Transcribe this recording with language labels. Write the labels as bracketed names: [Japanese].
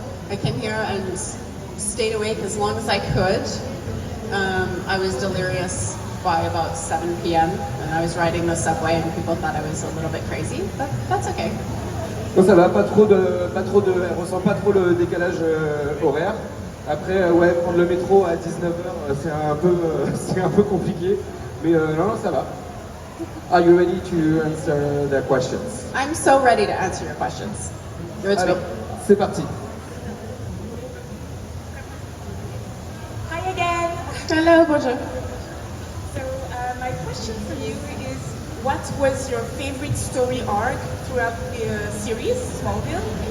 [English] I came here and stayed awake as long as I could. I was delirious by about 7 p.m. and I was riding the subway and people thought I was a little bit crazy, but that's okay. [French] Non, ça va, elle ressent pas trop le décalage horaire. Après, ouais, prendre le métro à 19h, c'est un peu compliqué, mais non, ça va. [English] Are you ready to answer the questions? I'm so ready to answer your questions. Give it to me. [French] C'est parti. [English] Hi again. Hello, bonjour. So my question for you is, what was your favorite story arc throughout the series, Smallville?